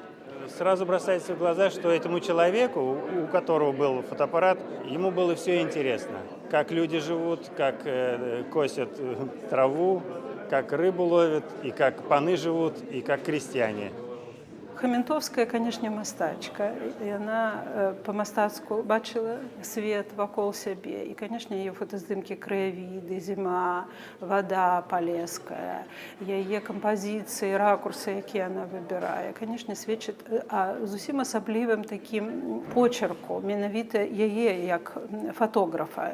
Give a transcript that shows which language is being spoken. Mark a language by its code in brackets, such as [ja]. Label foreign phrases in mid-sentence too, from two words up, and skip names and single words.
[ru] Сразу бросается в глаза, что этому человеку, у которого был фотоаппарат, ему было все интересно. Как люди живут, как косят траву, как рыбу ловят, и как паны живут, и как крестьяне. Хаментовская, конечно, [be] мастачка. Яна па-мастацку бачыла свет вакол сябе. І, конечно, яе фотаздымкі краявіды, зіма, вада палеская, яе кампазіцыі, ракурсы, якія яна выбірае, конечно, сведчыць о зусім асаблівым такім почерку, менавіта яе як фотографа.